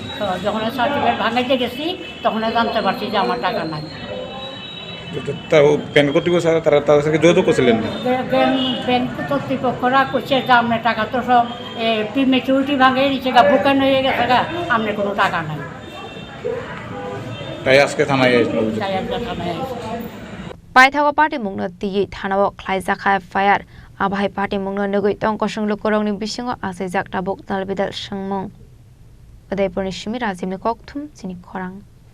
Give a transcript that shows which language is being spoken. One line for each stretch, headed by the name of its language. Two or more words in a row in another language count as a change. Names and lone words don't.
Bangla: যখন সার্টিফিকেট ভাঙাইতে গেছি তখন জানতে পারছি যে আমার টাকা নাই ব্যাংক কর্তৃপক্ষ তারা তাদের সাথে যোগাযোগ করছিলেন না ব্যাংক কর্তৃপক্ষরা করছে যে আপনার টাকা তো সব ম্যাচুরিটি ভাঙে নিচ্ছে গা বুকান হয়ে গেছে গা আপনার কোনো টাকা নাই তাই আজকে থানায়
Kok Borok: Paithago Patimung na ti Thanao Khlaiwi fire abahai Patimung no nugui tongkosung lukorong ni bisingo asai jak tabok dalbidal sangmung Udaipur ni Shimi Razim ni kokthum Chini Khorang